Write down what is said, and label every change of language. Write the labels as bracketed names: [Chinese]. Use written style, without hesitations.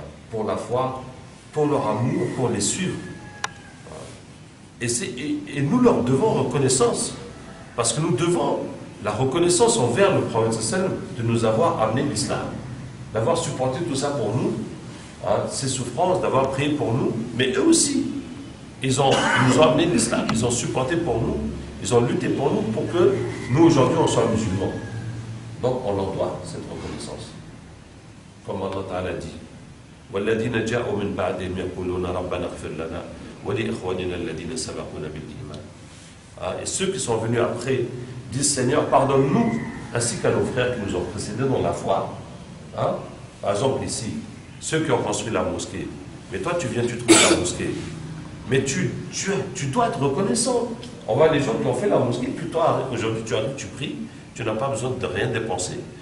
[French] Pour la foi, pour leur amour, pour les suivre. Et nous leur devons reconnaissance, parce que nous devons la reconnaissance envers le prophète sallallahu de nous avoir amené l'islam, d'avoir supporté tout ça pour nous, hein, ces souffrances, d'avoir prié pour nous, mais eux aussi, ils nous ont amené l'islam, ils ont supporté pour nous, ils ont lutté pour nous, pour que nous aujourd'hui on soit musulmans. Donc on leur doit cette reconnaissance. Comme Allah Ta'ala dit, [Arabic] وَالَّذِينَ جَاءُوا مِنْ بَعْدِهِمْ يَقُولُونَ رَبَّنَا اغْفِرْ لَنَا وَلِإِخْوَانِنَا الَّذِينَ سَبَقُونَا بِالْإِيمَانِ. [French] Et ceux qui sont venus après disent Seigneur, pardonne-nous, ainsi qu'à nos frères qui nous ont précédés dans la foi. Hein? Par exemple ici, ceux qui ont construit la mosquée, mais toi tu viens, tu trouves la mosquée, mais tu dois être reconnaissant. On voit les gens qui ont fait la mosquée, puis toi aujourd'hui tu arrives, tu pries, tu n'as pas besoin de rien dépenser.